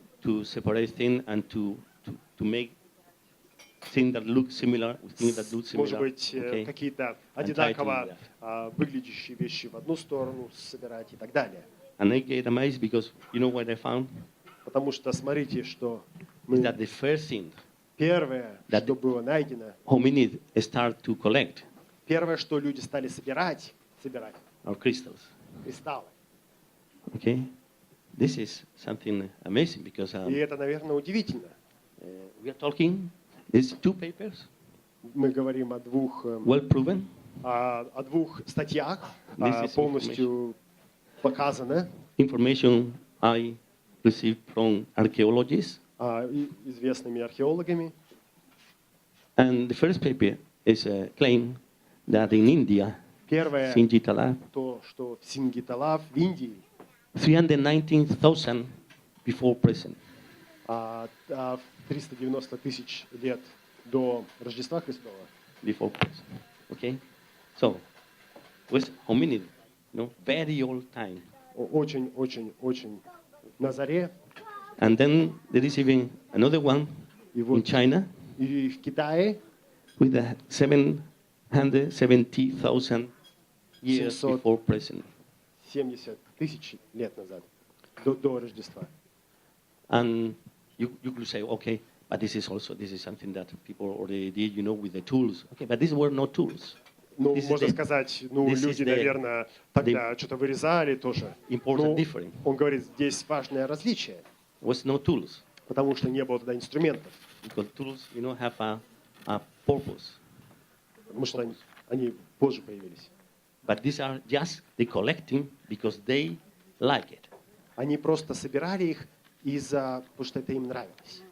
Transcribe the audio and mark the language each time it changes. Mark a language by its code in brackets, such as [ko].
[en] to separate things and to make things that look similar with things that look [ru] Может [en] similar. [ru] быть, [en] Okay? [ru] какие-то [en] And try to [ru] одинаково выглядящие вещи в одну сторону собирать и так далее. [en] And I get amazed because you know what I found? [ru] Потому что смотрите, что [en] Is that the first thing [ru] первое, [en] that- [ru] что было найдено, [en] hominids start to collect [ru] первое, что люди стали собирать [en] are crystals. [ru] кристаллы. [en] Okay? This is something amazing because [ru] И это, наверное, удивительно. [en] we are talking, these two papers, [ru] Мы говорим о двух, [en] well proven, [ru] о двух статьях, [en] This is [ru] полностью показано, [en] information I received from archaeologists. [ru] известными археологами. [en] And the first paper is a claim that in India, [ru] Первое, [en] Singitala, [ru] то, что в Сингитала в Индии [en] 319,000 before present. [ru] в 390 тысяч лет до Рождества Христова. [en] Before present. Okay? So, was hominid, very old time. [ru] Очень на заре. [en] And then there is even another one in China [ru] И в Китае [en] with 770,000 years [ru] 700. [en] before present. [ru] 70 тысяч лет назад, до Рождества. [en] And you could say, okay, but this is something that people already did, with the tools. Okay, but these were not tools. [ru] Ну, [en] This is [ru] можно [en] the- [ru] сказать, [en] this is [ru] люди, [en] the- [ru] наверное, тогда что-то вырезали тоже. [en] Important difference. [ru] он говорит, здесь важное различие, [en] Was no tools. [ru] потому что не было тогда инструментов, [en] Because tools, have a purpose. [ru] потому что они позже появились. [en] But these are just the collecting because they like it. [ru] Они просто собирали их потому что это им нравилось.